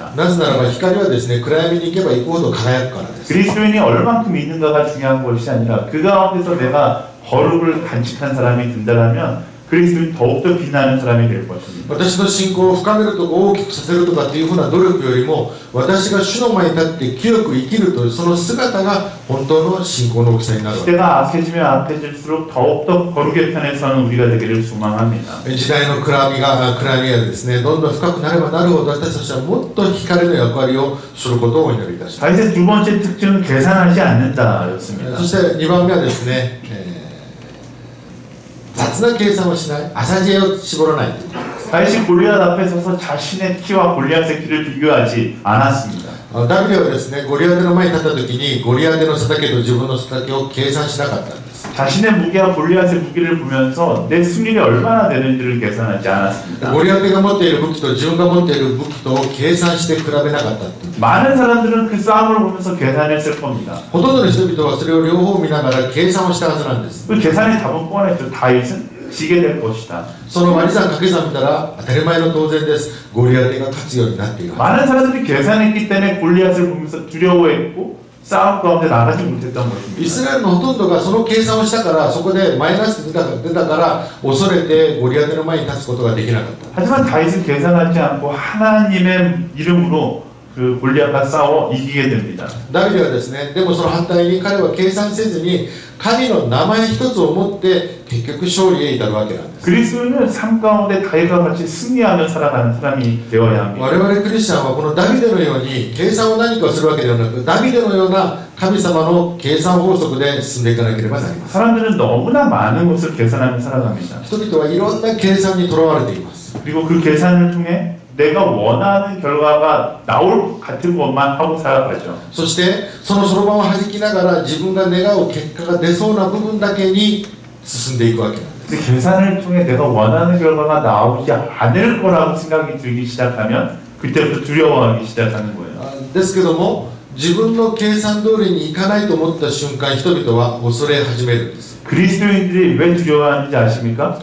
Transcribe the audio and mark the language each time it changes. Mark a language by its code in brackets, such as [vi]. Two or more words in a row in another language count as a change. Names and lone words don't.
[ja] なぜならば光はですね、暗闇に行けば行くほど輝くからです。 [ko] 그리스도인이 얼만큼 있는가가 중요한 것이 아니라 그 가운데서 내가 거룩을 간직한 사람이 된다면 그리스도인 더욱더 빛나는 사람이 될 것입니다. [ja] 私の信仰を深めるとか大きくさせるとかっていうふうな努力よりも、私が主の前に立って清く生きるというその姿が本当の信仰の大きさになるわけです。 [ko] 시대가 악해지면 악해질수록 더욱더 거룩의 편에 서는 우리가 되기를 소망합니다. [ja] 時代の暗闇がですね、どんどん深くなればなるほど私たちはもっと光の役割をすることをお祈りいたします。 [ko] 다윗의 두 번째 특징은 계산하지 않는다였습니다. [ja] そして2番目はですね、雑な計算をしない、浅知恵を絞らない。 [ko] 다윗이 골리앗 앞에 서서 자신의 키와 골리앗의 키를 비교하지 않았습니다. [ja] ダビデはですね、ゴリアテの前に立った時にゴリアテの背丈と自分の背丈を計算しなかったんです。 [ko] 자신의 무게와 골리앗의 무게를 보면서 내 승률이 얼마나 되는지를 계산하지 않았습니다. [ja] ゴリアテが持っている武器と自分が持っている武器と計算して比べなかったっていう。 [ko] 많은 사람들은 그 싸움을 보면서 계산했을 겁니다. [ja] ほとんどの人々はそれを両方見ながら計算をしたはずなんです。 [ko] 그 계산의 답은 뻔했죠. 다윗은 지게 될 것이다. [ja] その割り算掛け算見たら当たり前の当然です。ゴリアテが勝つようになっているはず。 [ko] 많은 사람들이 계산했기 때문에 골리앗을 보면서 두려워했고 싸움 가운데 나가지 못했던 [ja] イ [ko] 것입니다. [ja] スラエルのほとんどがその計算をしたからそこでマイナスが出たから恐れてゴリアテの前に立つことができなかった。 [ko] 하지만 다윗은 계산하지 않고 하나님의 이름으로 그 골리앗과 싸워 이기게 됩니다. [ja] ダビデはですね、でもその反対に彼は計算せずに神の名前一つを持って結局勝利へ至るわけなんです。 [ko] 그리스도인은 삶 가운데 다윗과 같이 승리하며 살아가는 사람이 되어야 합니다. [ja] 我々クリスチャンはこのダビデのように計算を何かをするわけではなく、ダビデのような神様の計算法則で進んでいかなければなりません。 [ko] 사람들은 너무나 많은 것을 계산하며 살아갑니다. [ja] 人々はいろんな計算にとらわれています。 [ko] 그리고 그 계산을 통해 내가 원하는 결과가 나올 것 같은 것만 하고 살아가죠. [ja] そしてそのそろばんを弾きながら自分が願う結果が出そうな部分だけに進んでいくわけなんです。 [ko] 근데 계산을 통해 내가 원하는 결과가 나오지 않을 거라고 생각이 들기 시작하면 그때부터 두려워하기 시작하는 거예요. [ja] ですけども自分の計算通りにいかないと思った瞬間人々は恐れ始めるんです。 [ko] 그리스도인들이 왜 두려워하는지 아십니까?